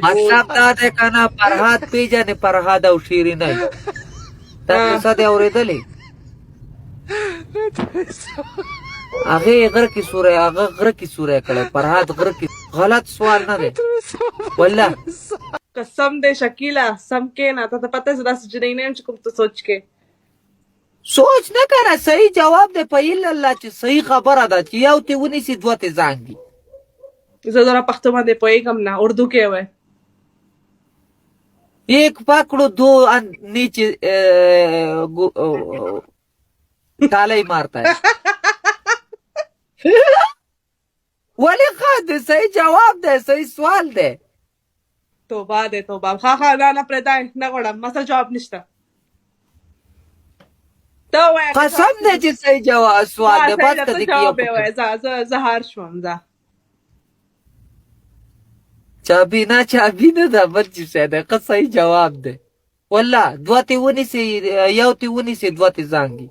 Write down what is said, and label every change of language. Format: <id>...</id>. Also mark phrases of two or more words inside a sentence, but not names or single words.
<ps>مطلب دا دی که نه فرهاد پېژنې فرهاد او شیرینۍ دا کیسه دې اورېدلې هغې غره کې سوری هغه غره کې سوری کړی فرهاد غره کې غلط سوال نه دی والله قسم دې شکیله سم کښېنه ته ته پته زه داسې جنۍ نه یم چې کوم ته سوچ کې سوچ نه کنه صحیح جواب دی په الا الله چې صحیح خبره ده چې یو تې ونیسي دوه تې زانګي. زه ذرا پښتو باندې پوهېږم نه اردو کې وای</ps> <ur>ایک پکڑو دو نیچے تالی مارتا ہے</ur> <ps>ولی خواهد دی صحیح جواب دی صحیح سوال دی. توبه دې توبه ښه ښه نه پرېږدی نه غواړم ما سره جواب نشته ته ووایه قسم دی چې صحیح جواب سوال دی بس که دی که جواب یې وایه زه هار شوم ځه چابینا چابینه ده بل چې شی دی ښه صحیح جواب دی والله دوه تې ونیسي یو تې ونیسي دوه تې زانګي.</ps>